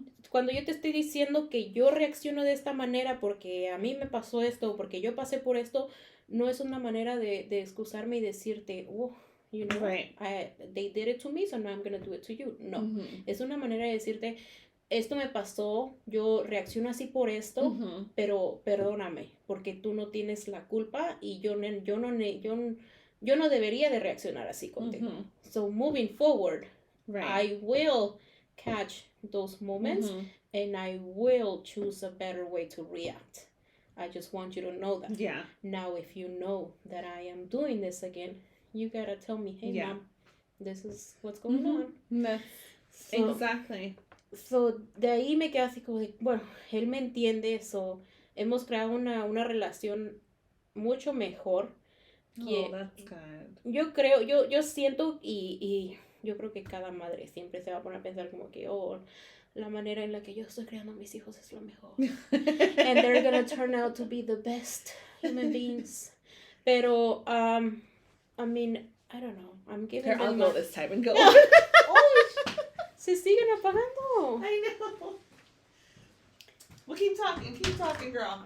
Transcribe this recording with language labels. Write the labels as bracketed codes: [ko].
[es] Cuando yo te estoy diciendo que yo reacciono de esta manera porque a mí me pasó esto, porque yo pasé por esto, no es una manera de excusarme y decirte, oh, you know, they did it to me, so now I'm going to do it to you. No, es una manera de decirte, esto me pasó, yo reacciono así por esto, pero perdóname, porque tú no tienes la culpa y yo no debería de reaccionar así contigo. [en] So moving forward, I will catch those moments and I will choose a better way to react. I just want you to know that. Yeah. Now, if you know that I am doing this again, you gotta tell me, hey, Mom, this is what's going on. Exactly. [es] So, de ahí me quedé así como de, bueno, él me entiende, so, hemos creado una relación mucho mejor. [en] Oh, that's good. [es] Yo creo, yo siento y yo creo que cada madre siempre se va a poner a pensar como que, oh, la manera en la que yo estoy creando a mis hijos es lo mejor. [en] And they're gonna turn out to be the best human beings. [es] Pero, [en] I mean, I don't know. I'm giving Here, them I'll go this time and go. [es] Oh, se siguen apagando. [en] I know. Well, keep talking, girl.